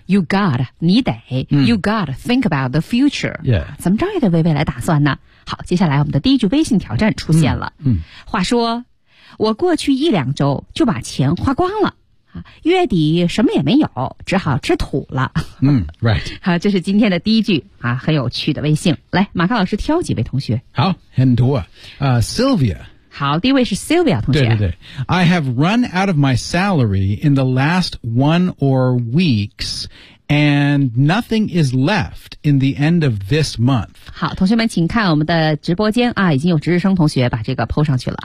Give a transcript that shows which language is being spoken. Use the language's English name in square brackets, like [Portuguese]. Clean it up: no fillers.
[English] You gotta, [Chinese] 你得、 [English] 嗯、You gotta think about the future. Yeah. [Chinese] 怎么着也得为未来打算呢。好，接下来我们的第一句微信挑战出现了。嗯。话说，我过去一两周就把钱花光了。月底什么也没有，只好吃土了。嗯 ，right。好，这是今天的第一句啊，很有趣的微信。来，马克老师挑几位同学。好，很多啊 ，Sylvia。好，第一位是 Sylvia 同学。对对对 [English] ，I have run out of my salary in the last one or weeks, and nothing is left in the end of this month。 [Chinese] 好，同学们，请看我们的直播间啊，已经有值日生同学把这个 PO 上去了。